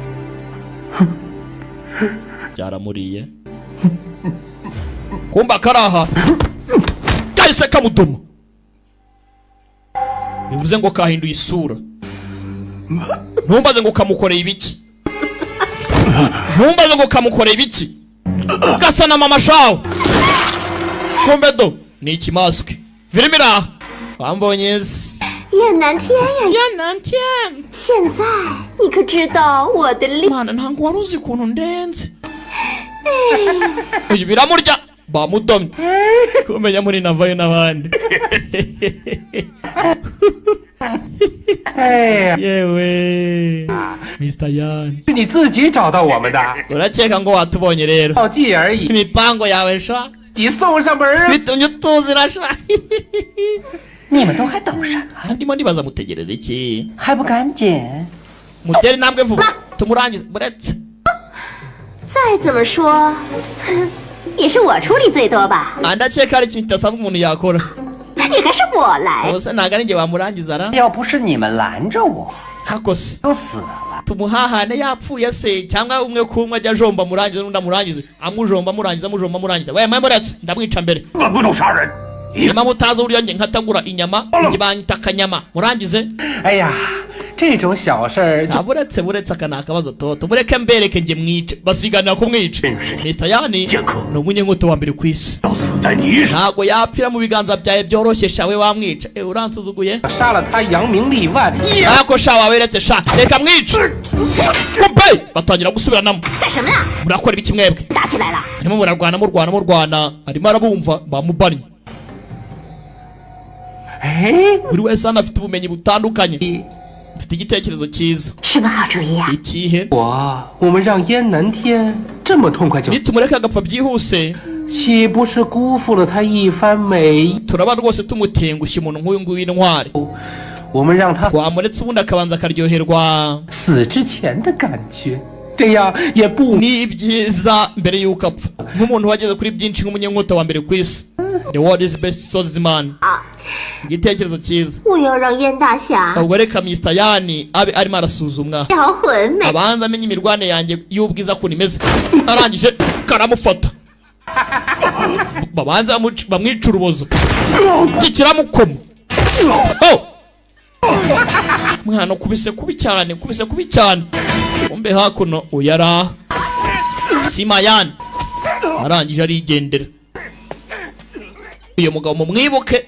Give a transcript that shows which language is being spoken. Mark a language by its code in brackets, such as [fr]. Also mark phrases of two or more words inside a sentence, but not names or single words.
[rw] byaramuriye kumba karaha kahise kamudoma bivuze ngo kahinduye isura ntumbaze ngo kamukoreye ibiki ugasa na mama shawe kumbe do ni ikimasike virimira wambonye se [zh] 燕南天呀， [rw] ya nantian [zh] 现在你可知道我的厉？ [rw] mana ntango wari uzi ukuntu ndenze uyu biramurya bamudomye kumenya muri navayo n'abandi [zh] 哎呀， [rw] yewe Mr. Yan [zh] 是你自己找到我们的， [rw] urakeka ngo watubonye rero [zh] 报记而已， [rw] imipango yawe sha [zh] 自己送上门儿。 [rw] bitumye utuzira sha [zh] 你们都还等什么？ [rw] ndimo ndibaza mutegereza iki [zh] 还不赶紧！ [rw] mutere intambwe vuba tumurangize buretse [zh] 再怎么说，也是我出力最多吧？ [rw] ndakeka ari ikintu kidasanzwe umuntu yakora [zh] 也该是我来。 [rw] ubuse ntabwo ari njye wamurangiza ra [zh] 要不是你们拦着我， [rw] hakose [zh] 都死了。 [rw] tumuhahane yapfuye se cyangwa umwe kumwe ajya ajomba amurangiza n'undi amurangize amujomba amurangiza amujomba amurangiza we muretse ndamwica mbere [zh] 我不能杀人。 [rw] nyuma mutazi uburyo njye nkatagura inyama njye banyita akanyama murangize [zh] 哎呀，这种小事儿就 [rw] buretse aka ni akabazo toto mureke mbereke njye mwice basiganira kumwica Mr. Yani ni umunyenkuto wa mbere ku isi [zh] 要死在你手。 [rw] ntabwo yapfira mu biganza byawe byoroshye shawe wamwica uransuzuguye [zh] 杀了他扬名立万。 [rw] ariko sha waweretse sha reka mwice kumbe batangira gusubiranamo [zh] 干什么呀？ [rw] murakora ibiki mwebwe [zh] 打起来了！ [rw] arimo murarwana arimo arabumva bamubannye [zh] 哎， [rw] buri wese hano afite ubumenyi butandukanye mfite igitekerezo cyiza [zh] 什么好主意呀、 [rw] ikihe [zh] 我们让燕南天这么痛快就， [rw] nitumureka agapfa byihuse [zh] 岂不是辜负了他一番美？ [rw] turaba rwose tumutengushye umuntu nk'uyu nguyu w'intwari [zh] 我们让他 [rw] twamuretse ubundi akabanza akaryoherwa [zh] 死之前的感觉，这样也不 [rw] ni byiza mbere y'uko apfa nk'umuntu wageze kuri byinshi nk'umunyenkuta wa mbere ku isi [en] the world is best swordsman [zh] 啊！ [rw] igitekerezo cyiza [zh] 我要让燕大侠 [rw] ubwo reka Mr. Yani abe arimo arasuzumwa [zh] 销魂美。 [rw] abanza amenye imirwane yanjye y'ubwiza ukuntu imeze arangije karamufata babanza bamwica urubozo kikiramukoma mwana kubise kubi cyane umbe hakuno uyara Simayani arangije arigendera uyu mugabo mumwibuke